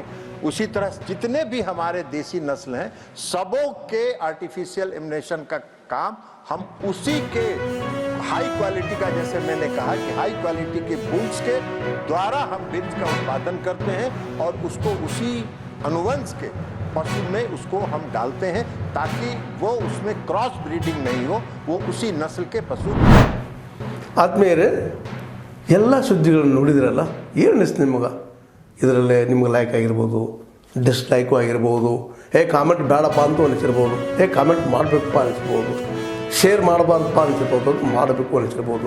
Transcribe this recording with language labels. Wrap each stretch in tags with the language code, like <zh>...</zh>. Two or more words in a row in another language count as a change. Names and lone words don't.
<hi>उसी तरह जितने भी हमारे देसी नस्ल हैं सबों के</hi> <en>artificial immunation</en> <hi>का काम हम उसी के</hi> <en>high quality</en> <hi>का, जैसे मैंने कहा कि</hi> <en>high quality</en> <hi>के बुल्स के द्वारा हम बीज का उत्पादन करते हैं और उसको उसी अनुवंश के पशु में उसको हम डालते हैं ताकि वो उसमें</hi> <en>cross breeding</en> <hi>नहीं हो, वो उसी नस्ल के पशु।</hi> <kn>ಆದ್ಮೇಲೆ ಎಲ್ಲ ಸುದ್ದಿಗಳನ್ನು ನೋಡಿದ್ರಲ್ಲ, ಏನು ಅನಿಸ್ತು ನಿಮಗೆ? ಇದರಲ್ಲೇ ನಿಮ್ಗೆ ಲೈಕ್ ಆಗಿರ್ಬೋದು, ಡಿಸ್ಲೈಕು ಆಗಿರ್ಬೋದು, ಕಾಮೆಂಟ್ ಬೇಡಪ್ಪ ಅಂತೂ ಅನಿಸಿರ್ಬೋದು, ಕಾಮೆಂಟ್ ಮಾಡಬೇಕಪ್ಪ ಅನಿಸ್ಬೋದು, ಶೇರ್ ಮಾಡಬಾರ್ದಪ್ಪ ಅನಿಸಿರ್ಬೋದು, ಮಾಡಬೇಕು ಅನಿಸಿರ್ಬೋದು.</kn>